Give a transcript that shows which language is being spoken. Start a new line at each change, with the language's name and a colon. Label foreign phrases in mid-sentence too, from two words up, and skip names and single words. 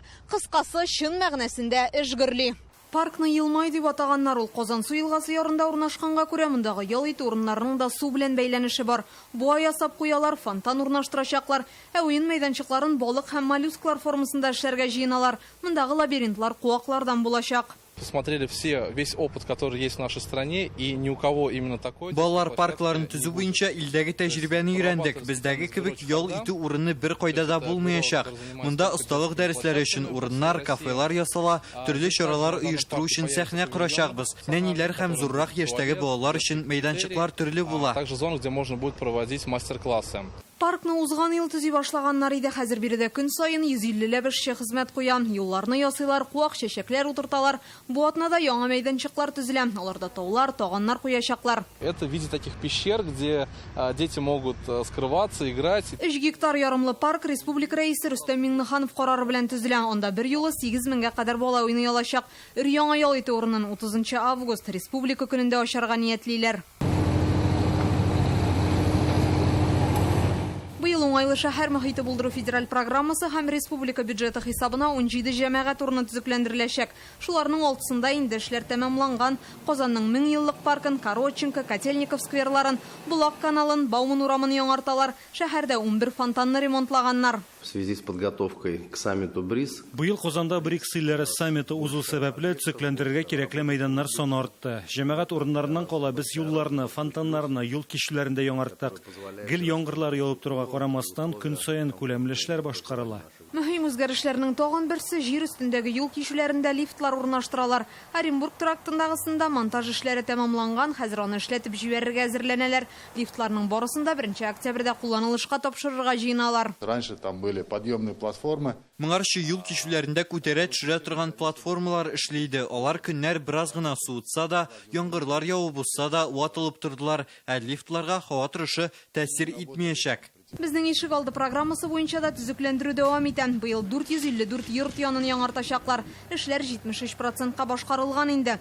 Tatar: Кыскасы, чын мәгънәсендә эш гөрли. Паркны Елмай дип атаганнар. Ул Казан су елгасы ярында урнашканга күрә, мондагы ял итү урыннарының да су белән бәйләнеше бар. Буа ясап куялар, фонтан урнаштырачаклар. Уен мәйданчыкларын балык һәм моллюсклар формасында эшләргә җыеналар. Мондагы лабиринтлар куаклардан булачак.
Russian: Посмотрели весь опыт, который есть в нашей стране, и ни у кого именно такой.
Tatar: Балалар паркларын төзү буенча илдәге тәҗрибәне өйрәндек. Бездәге кебек ял итү урыны бер кайда да булмаячак. Монда осталык дәресләре өчен урыннар, кафелар ясала, төрле чаралар оештыру өчен сәхнә корачакбыз. Нәниләр һәм зуррак яшьтәге балалар өчен мәйданчыклар төрле була.
Russian: Также зона, где можно будет проводить мастер-классы.
Tatar: Паркны узган ел төзи башлаганнар иде, хәзер биредә көн сайын 150 эшче хезмәт куя. Юлларны ясыйлар, куак чәчәкләр утырталар. Бу атнада яңа мәйданчыклар төзелә. Аларда таулар, таганнар куячаклар.
Russian: Это в виде таких пещер, где дети могут скрываться, играть.
Tatar: 3 гектар ярымлы парк республика рәисе Рөстәм Миңнеханов карары белән төзелә. Анда бер юлы 8 меңгә кадәр бала уйный алачак. Өр-яңа ял итү урынын 30 август республика көнендә ачарга ниятлиләр. Быел уңайлы шәһәр мохиты булдыру федераль программасы һәм республика бюджеты хисабына 17 җәмәгать урыны төзекләндереләчәк. Шуларның 6-сында инде эшләр тәмамланган. Казанның 1000 еллык паркын, Коротченко, Котельников скверларын, Булак каналын, Бауман урамын яңарталар. Шәһәрдә 11 фонтанны ремонтлаганнар.
Russian: В связи с подготовкой к саммиту БРИКС.
Tatar: Быел Казанда БРИКС илләре саммиты узу сәбәпле төзекләндерергә кирәкле мәйданнар саны артты. Җәмәгать урыннарыннан кала без юлларны, фонтаннарны, юл кишүләрендә яңарттык. Гел яңгырлар явып торырга карамастан көн саен күләмле эшләр башкарыла. Мөһим үзгәрешләрнең тагын берсе җир өстендәге юл кишүләрендә лифтлар урнаштыралар. Оренбург трактындагысында монтаж эшләре тәмамланган, хәзер аны эшләтеп җибәрергә әзерләнәләр. Лифтларның барысында 1 октябрьдә кулланылышка тапшырырга җыеналар.
Russian: Раньше там были подъемные платформы.
Tatar: Моңарчы юл кишүләрендә күтәрә төшерә торган платформалар эшләйде. Алар көннәр бераз гына суытса да, яңгырлар явып булса да, ватылып тордылар. Ә лифтларга һава торышы тәэсир итмәячәк. Безнең ишек алды программасы буенча да төзекләндерү дәвам итә. Быел 454 йорт янын яңартачаклар. Эшләр 73%-ка башкарылган инде.